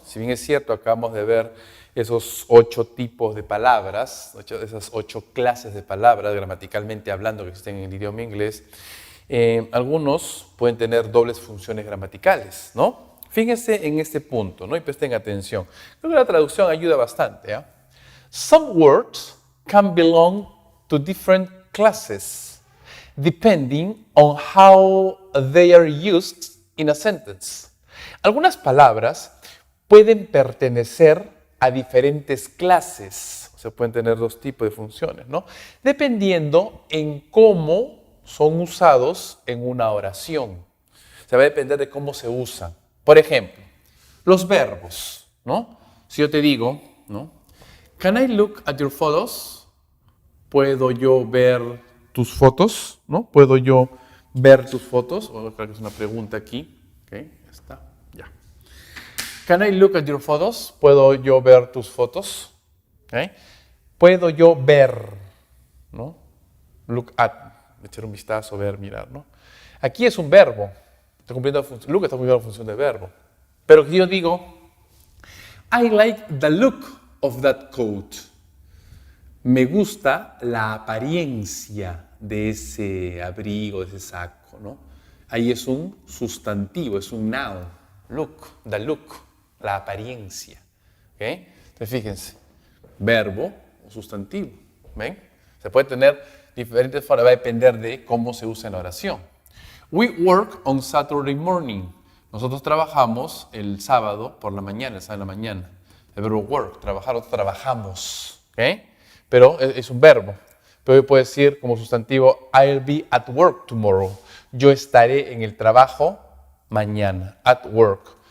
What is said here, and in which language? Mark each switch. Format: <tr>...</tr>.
<es>Si bien es cierto, acabamos de ver esos 8 tipos de palabras, esas 8 clases de palabras gramaticalmente hablando que existen en el idioma inglés, algunos pueden tener dobles funciones gramaticales, ¿no? Fíjense en este punto, ¿no? Y presten atención. Creo que la traducción ayuda bastante, ¿eh?</es> <en>Some words can belong to different classes, depending on how they are used in a sentence.</en> <es>Algunas palabras pueden pertenecer a diferentes clases, o sea, pueden tener 2 tipos de funciones, ¿no? Dependiendo en cómo son usados en una oración. O sea, va a depender de cómo se usan. Por ejemplo, los verbos, ¿no? Si yo te digo, ¿no?</es> <en>Can I look at your photos?</en> <es>¿Puedo yo ver tus fotos? ¿No? ¿Puedo yo ver tus fotos? Creo que es una pregunta aquí. Ok, ya está, ya.</es> <en>Can I look at your photos?</en> <es>¿Puedo yo ver tus fotos? Okay. ¿Puedo yo ver? ¿No? Look at, echar un vistazo, ver, mirar, ¿no? Aquí es un verbo. Está cumpliendo look está cumpliendo la función de verbo. Pero si yo digo,</es> <en>I like the look of that coat.</en> <es>Me gusta la apariencia de ese abrigo, de ese saco, ¿no? Ahí es un sustantivo, es un noun. Look, the look, la apariencia. ¿Okay? Entonces fíjense, verbo o sustantivo. ¿Ven? Se puede tener diferentes formas, va a depender de cómo se usa en la oración.</es> <en>We work on Saturday morning.</en> <es>Nosotros trabajamos el sábado por la mañana, el sábado en la mañana. El verbo work, trabajar, nosotros trabajamos. ¿Okay? Pero es un verbo. Pero yo puedo decir como sustantivo,</es> <en>I'll be at work tomorrow.</en> <es>Yo estaré en el trabajo mañana. At work.</es>